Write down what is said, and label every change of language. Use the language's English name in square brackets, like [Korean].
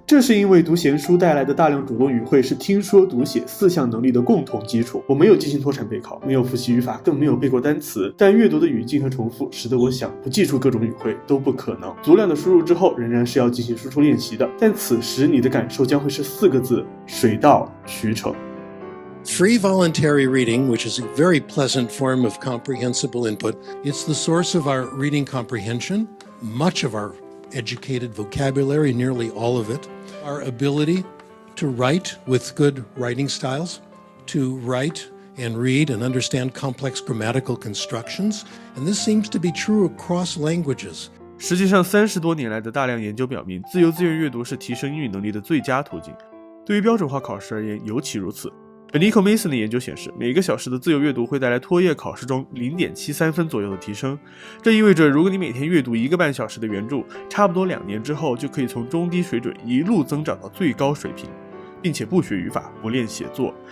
[Chinese] 这是因为读闲书带来的大量主动语汇是听说读写4项能力的共同基础。我没有进行脱产备考，没有复习语法，更没有背过单词，但阅读的语境和重复使得我想不记住各种语汇都不可能。足量的输入之后仍然是要进行输出练习的，但此时你的感受将会是4个字：水到渠成。 [English] Free voluntary reading, which is a very pleasant form of comprehensible input, it's the source of our reading comprehension, much of our educated vocabulary, nearly all of it, our ability to write with good writing styles, to write and read and understand complex grammatical constructions, and this seems to be true across languages. [Chinese] 实际上，30多年来的大量研究表明，自由自愿阅读是提升英语能力的最佳途径。对于标准化考试而言，尤其如此。Nico Mason 的研究显示，每个小时的自由阅读会带来托业考试中 0.73 分左右的提升。这意味着，如果你每天阅读1个半小时的原著，差不多2年之后就可以从中低水准一路增长到最高水平，并且不学语法，不练写作。